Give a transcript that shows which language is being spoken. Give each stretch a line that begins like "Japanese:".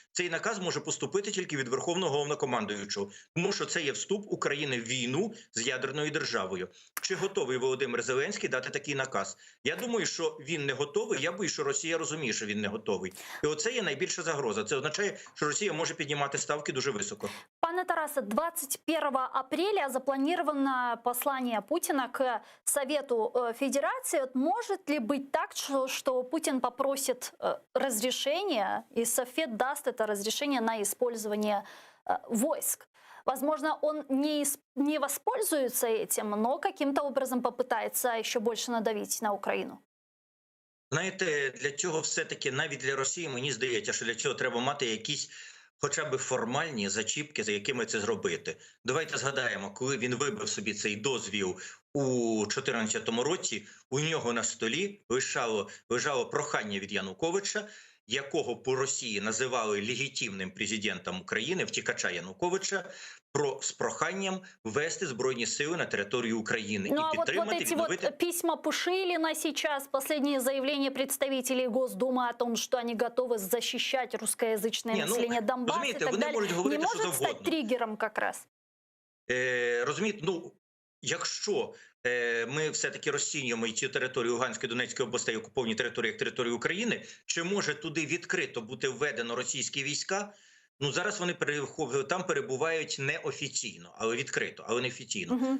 Ukrainian: Цей наказ може поступити тільки від Верховного головнокомандуючого. Тому що це є вступ України в війну з ядерною державою. Чи готовий Володимир Зеленський дати такий наказ? Я думаю, що він не готовий. Я боюсь, що Росія розуміє, що він не готовий. І оце є найбільша загроза. Це означає, що Росія може піднімати ставки дуже високо. Пане Тарасе,
Russian: 21 апреля запланировано послание Путина к Совету Федерации. Может ли быть так, что Путин попросит разрешения, и Совет даст это разрешение на использование войск? Возможно, он не воспользуется этим, но каким-то образом попытается еще больше надавить на Украину.
Ukrainian: Знаєте, для цього все-таки, навіть для Росії, мені здається, що для цього треба мати якісь хоча б формальні зачіпки, за якими це зробити. Давайте згадаємо, коли він вибив собі цей дозвіл у 2014 році, у нього на столі лежало прохання від Януковича, якого по Росії називали легітимним президентом України, втікача Януковича, з проханням ввести Збройні сили на територію України Ну, і підтримати,
Russian: вот эти
Ukrainian: відновити...
Russian: вот письма Пушилина сейчас, последние заявления представителей Госдумы о том, что они готовы защищать русскоязычное население Донбасса и так далее, не может стать триггером как раз?
Ukrainian: Розумієте, якщо ми все-таки розцінюємо і цю територію Луганської, Донецької областей, окуповані території як територію України, чи може туди відкрито бути введено російські війська? Зараз вони там перебувають неофіційно, але відкрито, але не офіційно.